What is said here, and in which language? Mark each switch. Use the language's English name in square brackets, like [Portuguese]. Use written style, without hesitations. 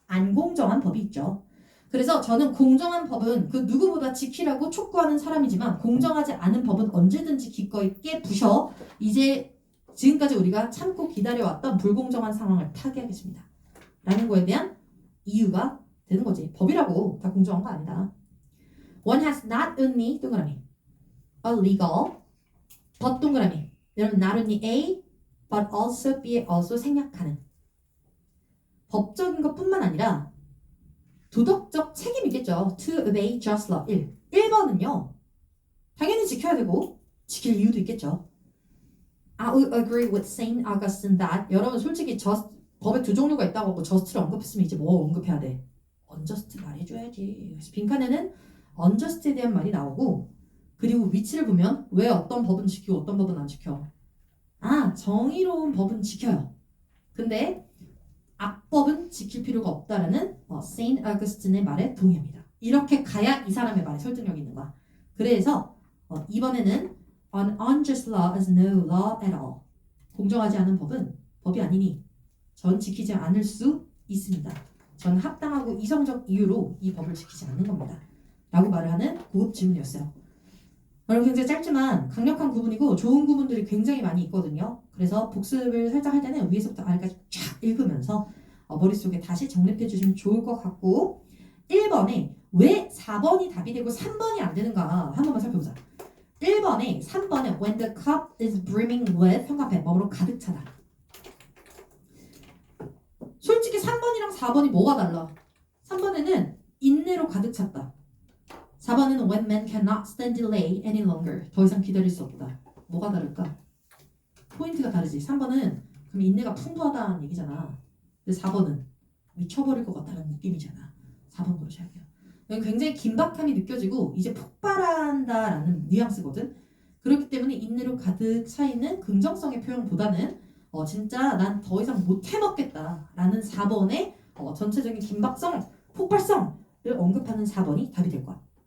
[Korean] 안 공정한 법이 있죠. 그래서 저는 공정한 법은 그 누구보다 지키라고 촉구하는 사람이지만 공정하지 않은 법은 언제든지 기꺼이 깨부셔 이제 지금까지 우리가 참고 기다려왔던 불공정한 상황을 타개하겠습니다. 라는 거에 대한 이유가 되는 거지. 법이라고 다 공정한 거 아니다. [English] One has not only 동그라미 a legal but 동그라미 여러분 not only a but also b also [Korean] 생략하는 법적인 것뿐만 아니라 도덕적 책임이겠죠. [English] To obey just law 1. [Korean] 1번은요. 당연히 지켜야 되고 지킬 이유도 있겠죠. [English] I would agree with Saint Augustine that [Korean] 여러분 솔직히 법에 두 종류가 있다고 하고 just를 언급했으면 이제 뭐 언급해야 돼? unjust 말해줘야지. 그래서 빈칸에는 unjust에 대한 말이 나오고 그리고 위치를 보면 왜 어떤 법은 지키고 어떤 법은 안 지켜? 아 정의로운 법은 지켜요. 근데 악법은 지킬 필요가 없다라는 세인트 아거스틴의 말에 동의합니다. 이렇게 가야 이 사람의 말에 설득력이 있는 거야. 그래서 이번에는 [English] An unjust law is no law at all. [Korean] 공정하지 않은 법은 법이 아니니 전 지키지 않을 수 있습니다. 전 합당하고 이성적 이유로 이 법을 지키지 않는 겁니다. 라고 말을 하는 고급 질문이었어요. 여러분 굉장히 짧지만 강력한 구분이고 좋은 구분들이 굉장히 많이 있거든요. 그래서 복습을 살짝 할 때는 위에서부터 아래까지 쫙 읽으면서 머릿속에 다시 정립해 주시면 좋을 것 같고 1번에 왜 4번이 답이 되고 3번이 안 되는가 한 번만 살펴보자. 1번에 3번에 [English] when the cup is brimming with [Korean] 형광펜 뭐로 가득 차다. 솔직히 3번이랑 4번이 뭐가 달라? 3번에는 인내로 가득 찼다. [English] 4번에는 when men cannot stand delay any longer [Korean] 더 이상 기다릴 수 없다. 뭐가 다를까? 포인트가 다르지. 3번은 그럼 인내가 풍부하다는 얘기잖아. 근데 4번은 미쳐버릴 것 같다는 느낌이잖아. 4번 걸로 시작해요. 여기 굉장히 긴박함이 느껴지고 이제 폭발한다라는 뉘앙스거든. 그렇기 때문에 인내로 가득 차 있는 긍정성의 표현보다는 진짜 난 더 이상 못 해먹겠다라는 4번의 전체적인 긴박성, 폭발성을 언급하는 4번이 답이 될 거야.